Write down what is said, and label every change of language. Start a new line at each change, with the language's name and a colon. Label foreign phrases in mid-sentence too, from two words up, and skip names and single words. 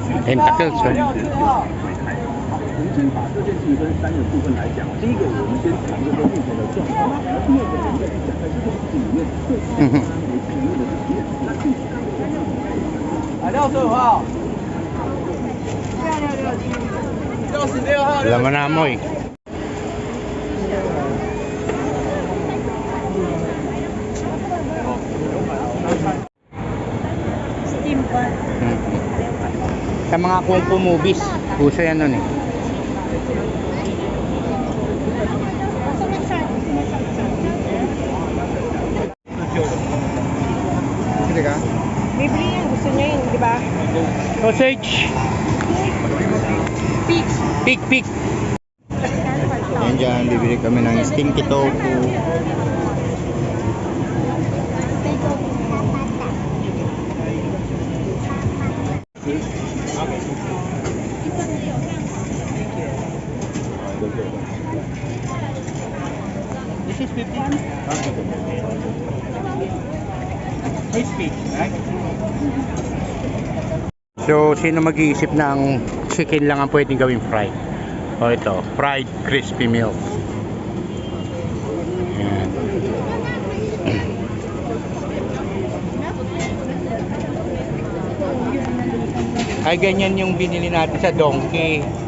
English: Tentacles,
Filipino: eh.
Chinese: 我们先把这件事情分3个部分来讲。第一个，我们先谈这个目前的状况。然后第二个，我们再去讲在这个事情里面对它为其里面的实验。那具体65号，66号
Filipino: Laman na mo eh. Steam pa. Sa mga
English: kung fu movies,
Filipino: uso yan nun eh. Sige ka? Bibili yan. Gusto niya yun, di ba?
English: Sausage! Pig! Pig!
Filipino: Yan dyan, bibili kami ng
English: stinky tofu. This is 50. Crispy, right?
Filipino: So, sino mag-iisip ng chicken lang ang pwedeng gawing fried? O ito,
English: fried crispy meal.
Filipino: Yan. Ay, ganyan yung binili natin sa Donkey.